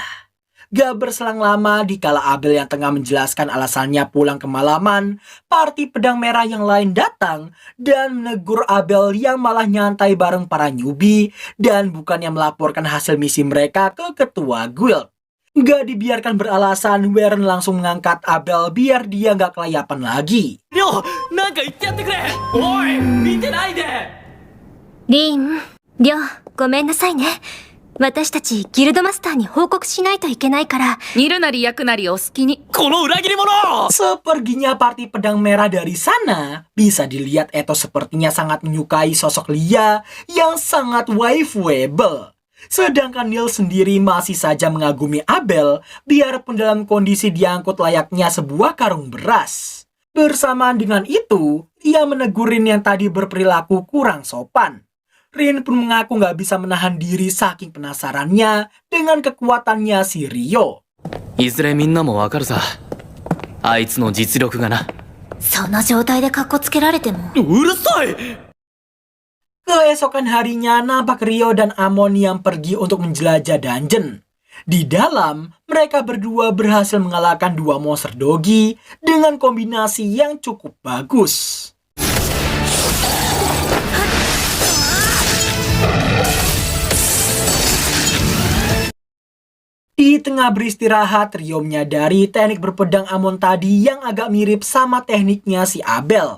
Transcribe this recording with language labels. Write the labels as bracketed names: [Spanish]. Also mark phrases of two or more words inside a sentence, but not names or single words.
[Indonesian] Gak berselang lama, dikala Abel yang tengah menjelaskan alasannya pulang kemalaman, parti pedang merah yang lain datang dan menegur Abel yang malah nyantai bareng para newbie dan bukannya melaporkan hasil misi mereka ke ketua guild. Gak dibiarkan beralasan, Warren langsung mengangkat Abel biar dia gak kelayapan lagi. [Japanese] りょう、なんか言ってやってくれ。おい、見てないで。リン、リョウ、ごめんなさいね。私たちギルドマスターに報告しないといけないから。煮るなり焼くなりお好きに。この裏切り者。 [Indonesian] Seperginya parti pedang merah dari sana, bisa dilihat Eto sepertinya sangat menyukai sosok Lia yang sangat waifuable. Sedangkan Neil sendiri masih saja mengagumi Abel, biarpun dalam kondisi diangkut layaknya sebuah karung beras. Bersamaan dengan itu, ia menegur Rin yang tadi berperilaku kurang sopan. Rin pun mengaku gak bisa menahan diri saking penasarannya dengan kekuatannya si Rio. [Japanese] いずれみんなもわかるさ。あいつの実力がな。その状態でカッコつけられても。うるさい。 [Indonesian] Keesokan harinya nampak Rio dan Amon yang pergi untuk menjelajah dungeon. Di dalam, mereka berdua berhasil mengalahkan dua monster dogi dengan kombinasi yang cukup bagus. Di tengah beristirahat, Rio menyadari teknik berpedang Amon tadi yang agak mirip sama tekniknya si Abel.